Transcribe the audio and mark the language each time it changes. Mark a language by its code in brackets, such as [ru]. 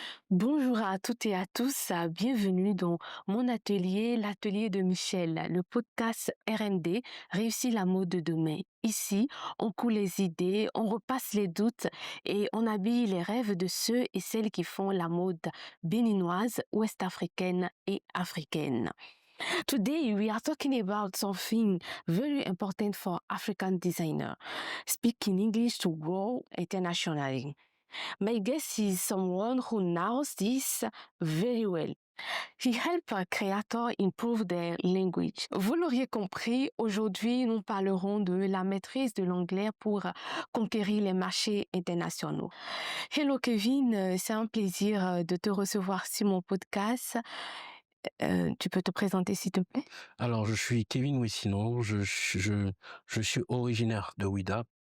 [fr] Bonjour à toutes et à tous, bienvenue dans mon atelier, l'atelier de Michel, le podcast R&D, Réussir la mode de demain. Ici, on coule les idées, on repasse les doutes et on habille les rêves de ceux et celles qui font la mode béninoise, ouest-africaine et africaine. [en] Today, we are talking about something very important for African designers, speaking English to grow internationally. My guest is someone who knows this very well. He helps creators improve their language. [fr] Vous l'auriez compris, aujourd'hui, nous parlerons de la maîtrise de l'anglais pour conquérir les marchés internationaux. Hello Kevin, c'est un plaisir de te recevoir sur mon podcast. Tu peux te présenter s'il te plaît? Alors, je suis Kevin Wessinon, je suis originaire de Ouidah.